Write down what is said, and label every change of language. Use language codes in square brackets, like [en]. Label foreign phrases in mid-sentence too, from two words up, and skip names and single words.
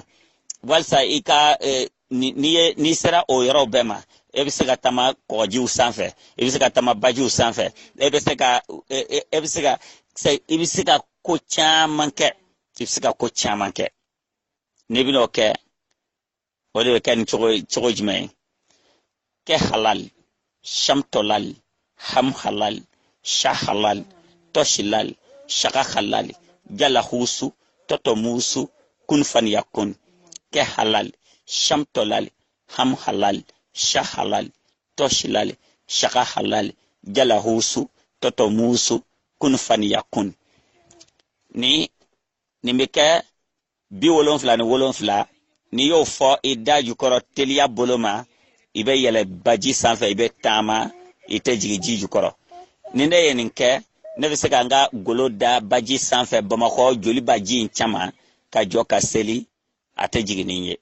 [bm] Walsa i ka ni sera o yɔrɔ bɛɛ ma, e bɛ se ka tama kɔgɔjiw sanfɛ, e bɛ se ka tama bajiw sanfɛ, e bɛ se ka ko caman kɛ, i bɛ se ka ko caman kɛ. N'i bɛn'o kɛ, o de bɛ kɛ ni cogo jumɛn ye? Kɛ halal, sham tolal, ham halal, sha halal, tosh halal, shaka halal, jala husu, toto musu, kun fan yakun. Kɛ halal, sham tolal, ham halal, sha halal, tosh halal, shaka halal, jala husu, toto musu, kun fan yakun. Ni bɛ kɛ 77 ni y'o fɔ i da jukɔrɔ teliya bolo ma, i bɛ yɛlɛ baji sanfɛ, i bɛ taama, i tɛ jigin ji jukɔrɔ. Ni ne ye nin kɛ, ne bɛ se ka n ka golo da baji sanfɛ Bamakɔ joli baji in caman ka jɔ ka seli, a tɛ jigin ni ye.